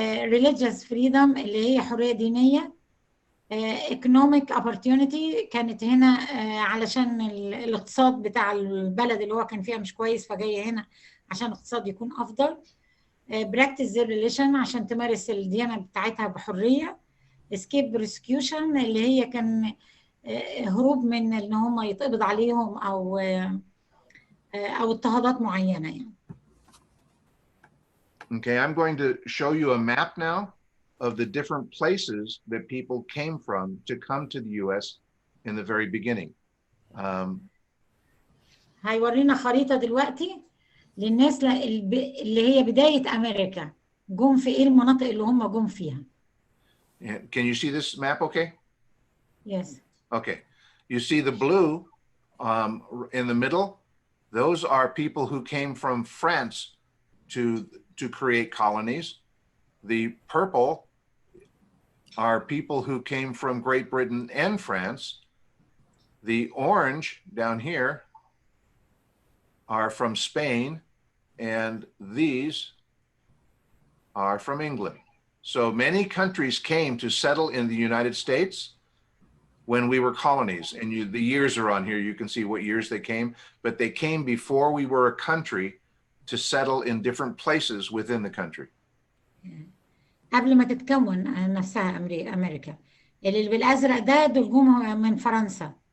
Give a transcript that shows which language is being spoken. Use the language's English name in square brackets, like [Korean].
[English] religious freedom [Arabic] اللي هي حرية دينية، [English] economic opportunity [Arabic] كانت هنا علشان الاقتصاد بتاع البلد اللي هو كان فيها مش كويس فجاية هنا عشان الاقتصاد يكون أفضل، [English] practice their religion [Arabic] عشان تمارس الديانة بتاعتها بحرية، [English] escape persecution [Arabic] اللي هي كان هروب من ان هم يتقبض عليهم او اضطهادات معينة يعني. [English] Okay, I'm going to show you a map now of the different places that people came from to come to the US in the very beginning. [Arabic] هيورينا خريطة دلوقتي للناس اللي هي بداية أمريكا، جم في إيه المناطق اللي هم جم فيها. [English] Can you see this map okay? Yes. Okay. You see the blue in the middle? Those are people who came from France to create colonies. The purple are people who came from Great Britain and France. The orange down here are from Spain, and these are from England. So many countries came to settle in the United States when we were colonies, and the years are on here. You can see what years they came, but they came before we were a country to settle in different places within the country. [Arabic] قبل ما تتكون نفسها أمريكا. اللي بالأزرق ده دول جم من فرنسا.